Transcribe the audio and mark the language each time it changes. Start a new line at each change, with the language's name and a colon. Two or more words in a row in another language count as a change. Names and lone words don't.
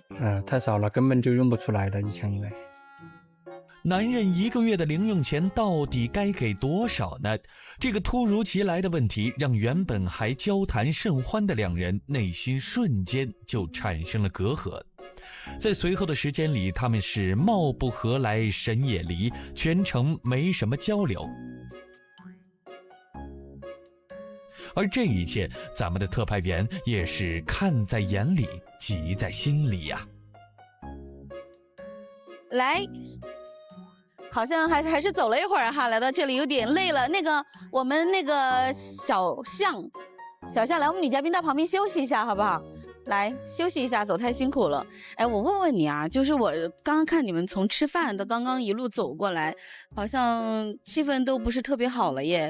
Chinese: 太少了，根本就用不出來的1000以內。男人一個月的零用錢到底該給多少呢？這個突如其來的問題讓原本還交談甚歡的兩人內心瞬間就產生了隔閡。在隨後的時間裡，他們是貌不合來神也離，全程沒什麼交流。而這一切，咱們的特派員也是看在眼裡，急在心裡呀。來，好像還是走了一會兒哈，來到這裡有點累了。我們那個小象來，我們女嘉賓到旁邊休息一下，好不好？來休息一下，走太辛苦了。哎，我問問你啊，就是我剛剛看你們從吃飯的剛剛一路走過來，好像氣氛都不是特別好了耶。